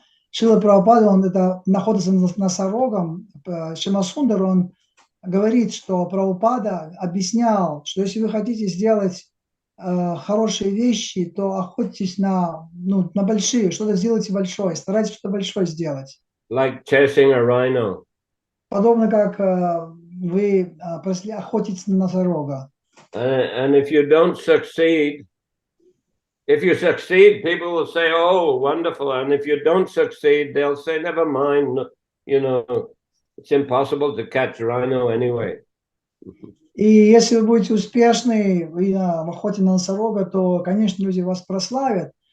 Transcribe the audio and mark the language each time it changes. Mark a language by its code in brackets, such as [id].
[ru] Шрилы Прабхупады, он это находится носорогом, Шимасундар, он говорит, что Прабхупада объяснял, что если вы хотите сделать хорошие вещи, то охотитесь на большие, что-то сделайте большое, старайтесь что-то большое сделать. [en] Like chasing a rhino. [ru] Подобно как вы охотитесь на носорога. [en] And if you don't succeed, if you succeed, people will say, "Oh, wonderful!" And if you don't succeed, they'll say, "Never mind. It's impossible to catch a rhino anyway." [ru] И если вы будете успешны в охоте на носорога, то, конечно, люди вас прославят.